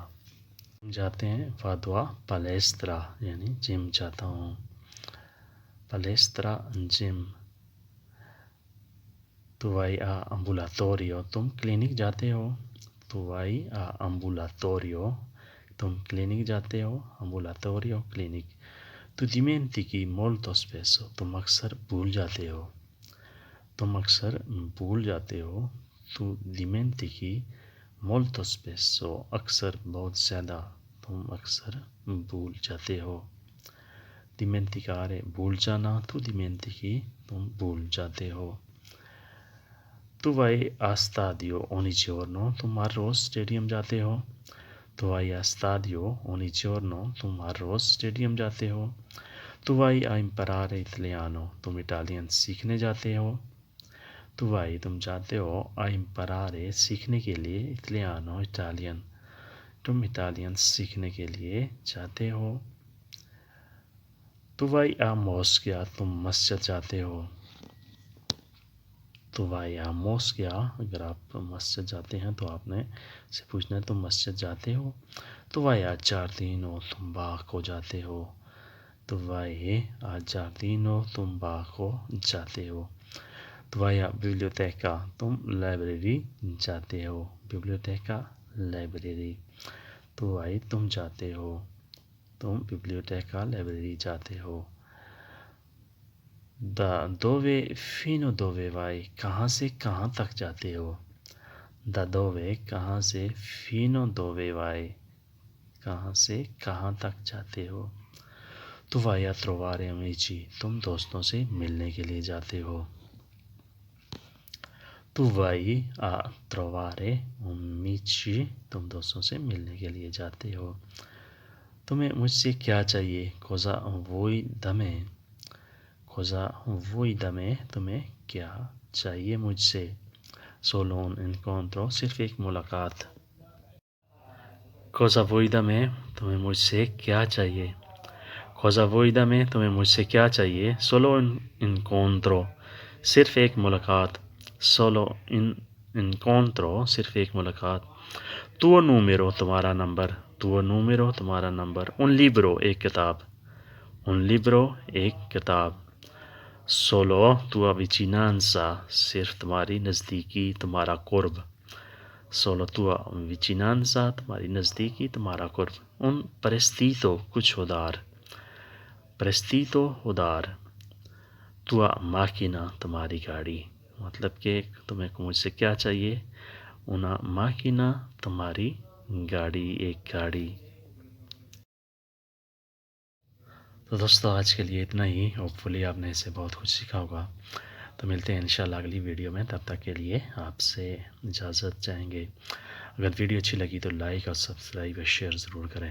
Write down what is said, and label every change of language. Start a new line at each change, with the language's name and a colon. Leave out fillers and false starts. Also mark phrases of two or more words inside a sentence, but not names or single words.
Urdu: جاتے ہیں
Italian: vado a palestra,
Urdu: یعنی جم جاتا ہوں۔ پالیسترا، جم۔
Italian: tu vai a ambulatorio,
Urdu: تم کلینک جاتے ہو؟
Italian: tu vai a ambulatorio,
Urdu: تم کلینک جاتے ہو؟
Italian: امبولاتوریو، کلینک۔ تو dimentichi molto spesso،
Urdu: تم اکثر بھول جاتے ہو؟ تم اکثر بھول جاتے ہو۔
Italian: tu dimentichi molto spesso,
Urdu: اکثر بہت زیادہ، تم اکثر بھول جاتے ہو۔ dimenticare، بھول جانا،
Italian: tu dimentichi,
Urdu: تم بھول جاتے ہو۔
Italian: تو vai a stadio ogni giorno،
Urdu: تم ہر روز اسٹیڈیم جاتے ہو؟
Italian: تو vai a stadio ogni giorno،
Urdu: تم ہر روز اسٹیڈیم جاتے ہو۔
Italian: تو vai a imparare italiano،
Urdu: تم اٹالین سیکھنے جاتے ہو؟
Italian: tu vai,
Urdu: تم جاتے ہو،
Italian: a imparare،
Urdu: سیکھنے کے لیے، italiano، اٹالین، تم اٹالین سیکھنے کے لیے جاتے ہو۔
Italian: تو vai a moschea،
Urdu: تم مسجد جاتے ہو؟
Italian: تو vai a moschea،
Urdu: اگر آپ مسجد جاتے ہیں تو آپ نے سے پوچھنا ہے تم مسجد جاتے ہو۔
Italian: تو vai a giardino،
Urdu: تم باغ کو جاتے ہو؟
Italian: تو vai a giardino،
Urdu: تم باغ کو جاتے ہو۔
Italian: تو vai a biblioteca،
Urdu: تم لائبریری جاتے ہو؟ biblioteca، لائبریری۔
Italian: tu vai,
Urdu: تم جاتے ہو، تم biblioteca، لائبریری جاتے ہو۔
Italian: دا dove fino dove vai،
Urdu: کہاں سے کہاں تک جاتے ہو؟
Italian: دا dove،
Urdu: کہاں سے،
Italian: fino dove vai،
Urdu: کہاں سے کہاں تک جاتے ہو۔
Italian: تو vai a trovare amici،
Urdu: تم دوستوں سے ملنے کے لیے جاتے ہو؟
Italian: تو vai a trovare amici،
Urdu: تم دوستوں سے ملنے کے لیے جاتے ہو۔ تمہیں مجھ سے کیا چاہیے؟
Italian: cosa vuoi da me، cosa vuoi da me،
Urdu: تمہیں کیا چاہیے مجھ سے؟
Italian: solo un incontro،
Urdu: صرف ایک ملاقات۔
Italian: cosa vuoi da me،
Urdu: تمہیں مجھ سے کیا چاہیے؟
Italian: cosa vuoi da me،
Urdu: تمہیں مجھ سے کیا چاہیے؟
Italian: solo un incontro،
Urdu: صرف ایک ملاقات۔
Italian: solo un incontro،
Urdu: صرف ایک ملاقات۔
Italian: tuo numero،
Urdu: تمہارا نمبر۔
Italian: tuo numero،
Urdu: تمہارا نمبر۔
Italian: un libro،
Urdu: ایک کتاب۔
Italian: un libro،
Urdu: ایک کتاب۔
Italian: solo tua vicinanza،
Urdu: صرف تمہاری نزدیکی، تمہارا قرب۔
Italian: solo tua vicinanza،
Urdu: تمہاری نزدیکی، تمہارا قرب۔
Italian: un prestito،
Urdu: کچھ ادھار۔ prestito، ادھار۔
Italian: tua macchina،
Urdu: تمہاری گاڑی۔ مطلب کہ تمہیں مجھ سے کیا چاہیے؟
Italian: una macchina،
Urdu: تمہاری گاڑی، ایک گاڑی۔ تو دوستو آج کے لیے اتنا ہی، ہوپفلی آپ نے اسے بہت کچھ سیکھا ہوگا۔ تو ملتے ہیں انشاءاللہ اگلی ویڈیو میں، تب تک کے لیے آپ سے اجازت چاہیں گے۔ اگر ویڈیو اچھی لگی تو لائک اور سبسکرائب اور شیئر ضرور کریں۔